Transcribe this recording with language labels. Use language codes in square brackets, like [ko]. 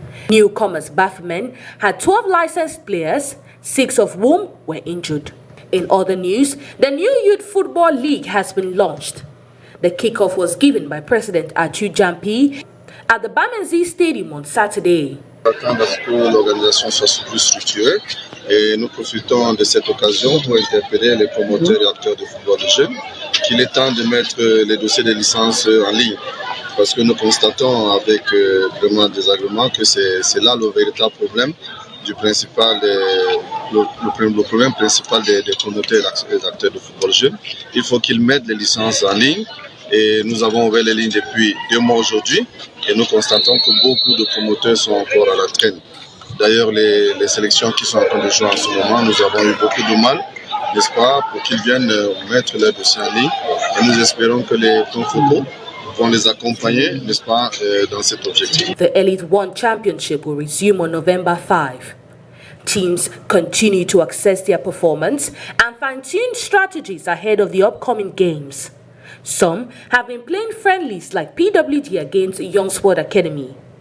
[en] Newcomers Bafoussam had 12 licensed players, 6 of whom were injured. In other news, the new Youth Football League has been launched. The kickoff was given by President Atu Jampi at the Bamenzi Stadium on Saturday. [fr] Attendre à ce que l'organisation soit plus structurée et nous profitons de cette occasion pour interpeller les promoteurs et acteurs de football de jeunes qu'il est temps de mettre les dossiers de licence en ligne parce que nous constatons avec vraiment désagrément que c'est là le véritable problème du principal le problème principal des promoteurs et des acteurs de football jeunes. Il faut qu'ils mettent les licences en ligne. Et nous avons ouvert les lignes depuis 2 mois aujourd'hui et nous constatons que beaucoup de promoteurs sont encore à la traîne. D'ailleurs, les sélections qui sont en train de jouer en ce moment, nous avons eu beaucoup de mal, n'est-ce pas, pour qu'ils viennent mettre leur dossier en ligne. Et nous espérons que les plans photos vont les accompagner, n'est-ce pas, dans cet objectif. [en] The Elite One Championship will resume on November 5. Teams continue to assess their performance and fine-tune strategies ahead of the upcoming games. Some have been playing friendlies like PWD against Young Sport Academy.